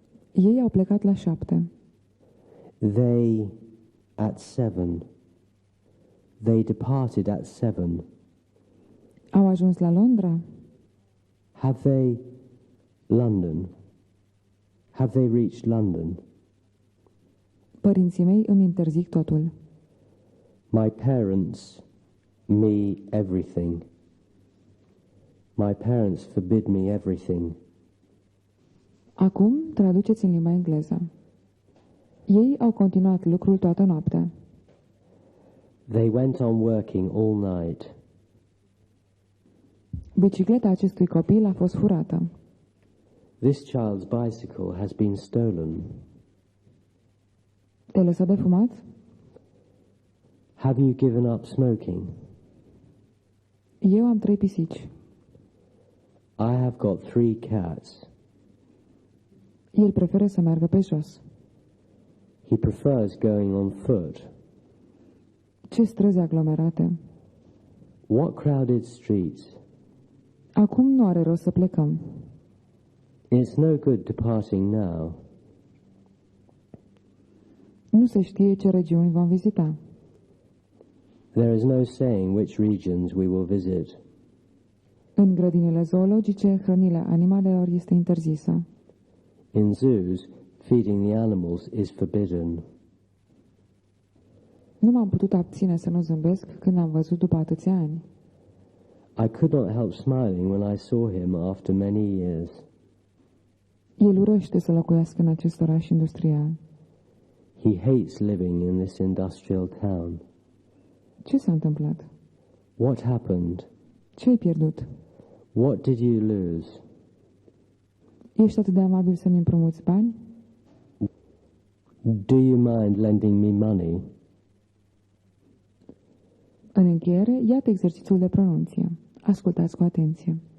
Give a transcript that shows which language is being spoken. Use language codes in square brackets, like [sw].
[ro] Ei au plecat la 7. [en] They at 7. They departed at 7. [ro] Au ajuns la Londra? [en] Have they London? Have they reached London? [ro] Părinții mei îmi interzic totul. [en] My parents me everything. My parents forbid me everything. [ro] Acum traduceți în limba engleză. Ei au continuat lucrul toată noaptea. [en] They went on working all night. [ro] Bicicleta acestui copil a fost furată. [en] This child's bicycle has been stolen. [ro] Te-ai lăsat de fumat? [en] Have you given up smoking? [ro] Eu am 3 pisici. [en] I have got 3 cats. [ro] El preferă să meargă pe jos. [en] He prefers going on foot. [ro] Ce străzi aglomerate! [en] What crowded streets! [ro] Acum nu are rost să plecăm. [en] It's no good departing now. [ro] Nu se știe ce regiuni vom vizita. [en] There is no saying which regions we will visit. [ro] În grădinile zoologice, hrănirea animalelor este interzisă. [en] In zoos, feeding the animals is forbidden. [ro] Nu m-am putut abține să nu zâmbesc când am văzut după atâția ani. [en] I could not help smiling when I saw him after many years. [ro] El urăște să locuiască în acest oraș industrial. [en] He hates living in this industrial town. [ro] Ce s-a întâmplat? [en] What happened? [ro] Ce ai pierdut? [en] What did you lose? [ro] Ești atât de amabil să-mi împrumuți bani? [en] Do you mind lending me money? [ro] În încheiere, iată exercițiul de pronunție. Ascultați cu atenție.